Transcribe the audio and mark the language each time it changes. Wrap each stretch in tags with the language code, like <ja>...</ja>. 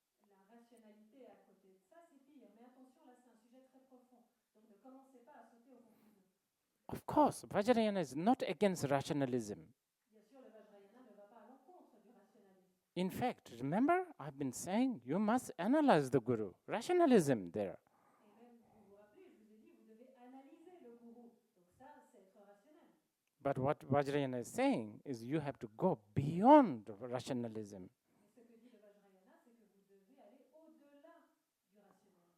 <fr>La rationalité à côté de ça, c'est pire. Mais attention, là, c'est un sujet très profond. Donc ne commencez pas à sauter aux conclusions.</fr> <en>Of course, Vajrayana is not against rationalism.</en> <fr>Bien sûr, le Vajrayana ne va pas à l'encontre du rationalisme.</fr> <en>In fact, remember, I've been saying you must analyze the Guru. Rationalism there.</en> <fr>Et même, vous vous rappelez, je vous ai dit, vous devez analyser le gourou. Donc ça, c'est être rationnel.</fr> <en>But what Vajrayana is saying is you have to go beyond rationalism.</en> <fr>Mais ce que dit le Vajrayana, c'est que vous devez aller au-delà du rationnel.</fr>